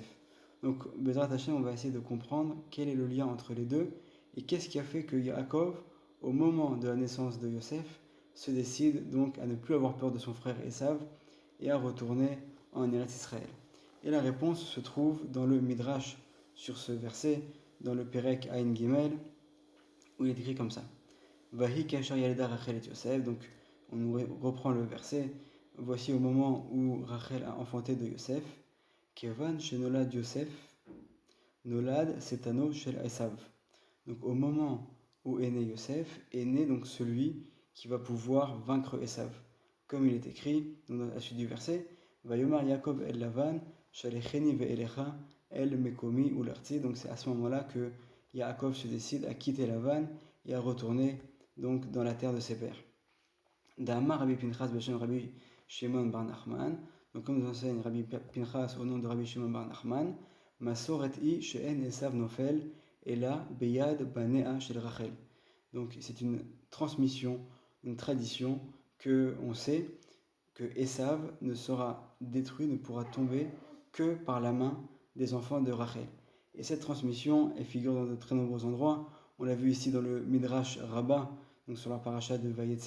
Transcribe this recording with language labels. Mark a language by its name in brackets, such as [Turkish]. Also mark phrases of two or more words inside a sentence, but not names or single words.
[French] Donc [Hebrew] בעזרת השם, [French] on va essayer de comprendre quel est le lien entre les deux et qu'est-ce qui a fait que Yaakov, au moment de la naissance de Yosef, se décide donc à ne plus avoir peur de son frère Esav et à retourner en Eretz Israël. Et la réponse se trouve dans le Midrash sur ce verset, dans le [Hebrew] פרק עין גימל, [French] où il est écrit comme ça. [Hebrew] ויהי כאשר ילדה רחל את יוסף. [French] Donc on nous reprend le verset. Voici au moment où Rachel a enfanté de Yosef. [Hebrew] כיון שנולד יוסף נולד שטנו של עשו. [French] Donc au moment où est né Yosef, est né donc celui qui va pouvoir vaincre Esav. Comme il est écrit dans la suite du verset, [Hebrew] ויאמר יעקב אל לבן שלחני ואלכה אל מקומי ולארצי. [French] Donc c'est à ce moment-là que Yaakov se décide à quitter Lavan et à retourner donc dans la terre de ses pères. [Hebrew] דאמר רבי פנחס בשם רבי שמעון בר נחמן. [French] Donc comme nous enseigne Rabbi Pinchas au nom de Rabbi Shimon bar Nachman, [Hebrew] מסורת היא שאין עשו נופל אלא ביד בניה של רחל. [French] Donc c'est une transmission, une tradition que on sait que Esav ne sera détruit, ne pourra tomber que par la main des enfants de Rachel. Et cette transmission, elle figure dans de très nombreux endroits. On l'a vu ici dans le Midrash Rabbah, donc sur la paracha de Vayetse.